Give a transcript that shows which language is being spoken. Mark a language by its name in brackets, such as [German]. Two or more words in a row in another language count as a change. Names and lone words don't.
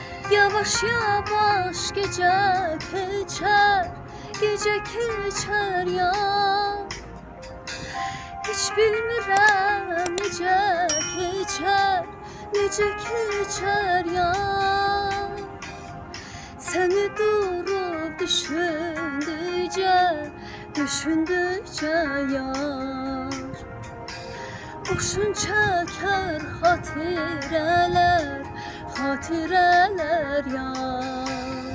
[Turkish] Yavaş yavaş gece geçer, gece geçer ya. [Azerbaijani] Hiç bilmirəm necə keçər, necə keçər ya. Səni durub düşündükcə, düşündükcə yar. Boşun çəkər xatirələr, xatirələr yar.